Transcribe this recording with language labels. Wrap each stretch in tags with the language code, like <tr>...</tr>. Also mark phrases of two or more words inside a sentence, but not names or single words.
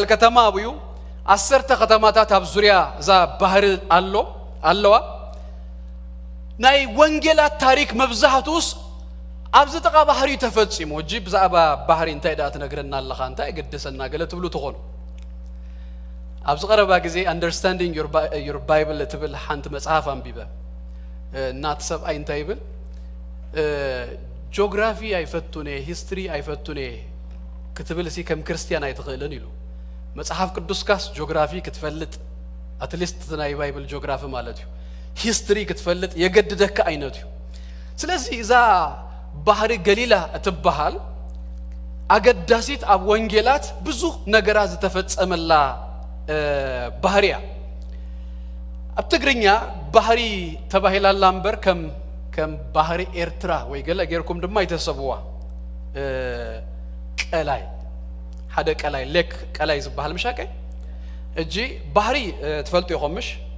<ti>ከተማ አብዩ 10 ከተማታት ኣብ ዙሪያ እዛ ባህር ኣለዋ ናይ ወንጌላት ታሪክ መብዛሕቱስ ኣብዚ ጠቃ ባህር ተፈጽሙ እጂ ብዛዕባ ባህር እንታይ ዳት ነገርና ኣለኻ እንታይ ገደሰና ገለ ትብሉ ትኾኑ ኣብዚ ቀረባ ጊዜ</ti> <en>understanding your bible</en> <ti>ትብል ሓንቲ መጽሐፍ አንቢበ እናት ሰብኣይ እንታይ ይብል ጂኦግራፊ አይፈቱኔ ሂስትሪ አይፈቱኔ ክትብል ሲ ከም ክርስቲያን አይትኽእልን ኢሉ መጽሐፍ ቅዱስካስ ጂኦግራፊ ክትፈልጥ አትሊስት ናይ ባይብል ጂኦግራፊ ማለት እዩ ሂስትሪ ክትፈልጥ የገድደካ አይነቱ ስለዚህ እዛ ባህር ገሊላ እትበሃል አገዳሲት ኣብ ወንጌላት ብዙ ነገራት ዝተፈጸመላ ባህሪያ ኣብ ትግርኛ ባህሪ ተባሂላላ እምበር ከም ባህሪ ኤርትራ ወይ ገለ ገርኩም ድማ ይተሰብዋ ቀላይ ሓደ ቀላይ ሌክ ቀላይ ዝበሃል ምሻቀይ እጂ ባህሪ ትፈልጡ ይኹምሽ</ti>